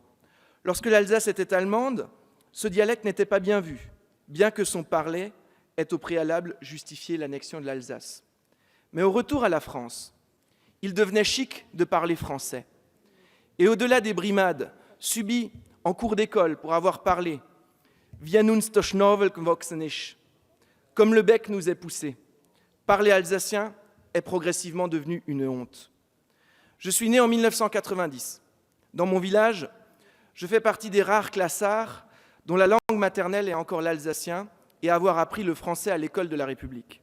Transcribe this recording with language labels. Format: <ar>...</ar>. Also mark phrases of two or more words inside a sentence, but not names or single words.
<fr>Lorsque l'Alsace était allemande, ce dialecte n'était pas bien vu, bien que son parler ait au préalable justifié l'annexion de l'Alsace. Mais au retour à la France, il devenait chic de parler français. Et au-delà des brimades subies en cours d'école pour avoir parlé «</fr> <de>Wie uns der Schnabel gewachsen ist »,</de> <fr>comme le bec nous est poussé, parler alsacien est progressivement devenu une honte. Je suis né en 1990. Dans mon village, je fais partie des rares classards dont la langue maternelle est encore l'alsacien et avoir appris le français à l'école de la République.</fr>